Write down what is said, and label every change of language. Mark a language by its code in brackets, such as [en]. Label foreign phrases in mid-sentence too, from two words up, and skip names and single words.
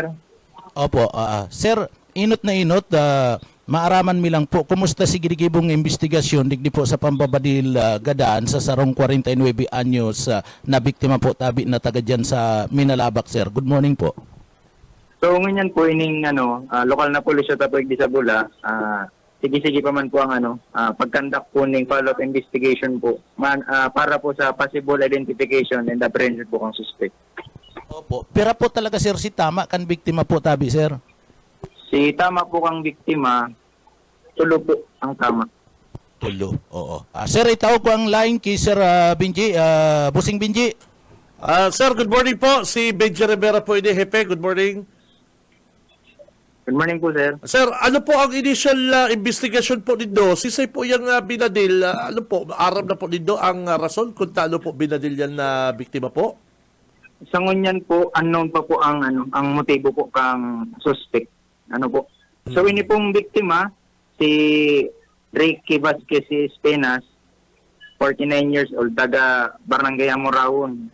[bik] Opo, Sir, inot na inot, maaraman mi lang po, kumusta si ginigibong investigasyon digdi po sa pambabadil gadaan sa sarong 49 anyos na biktima po tabi na taga dyan sa Minalabak, Sir. [en] Good morning po. [bik] So, ngayon po, ining lokal na pulisya tapos di sa Bula, sige-sige pa man po ang pagkandak po ng [en] follow-up investigation [bik] po para po sa [en] possible identification and apprehension [bik] po ng suspect. Opo, pero po talaga, Sir, si tama kan biktima po tabi, Sir. Si tama po kang biktima, tulo po ang tama. Tulo, oo. Sir, itawag ko ang line kay Sir Benji, Busing Benji. [en] Sir, good morning po. [bik] Si Benji Rivera po ini, Hepe. [en] Good morning. Good morning po, sir. [bik] Sir, ano po ang initial investigation po nindo? Sisay po yung binadil, aram na po nindo ang rason kung taano po binadil yan na biktima po? Sa ngunyan po, unknown pa po ang motibo po kang suspect. So, ini pong biktima, si Ricky Vasquez Penas, 49 [en] years old, [bik] taga Barangay Amoraon.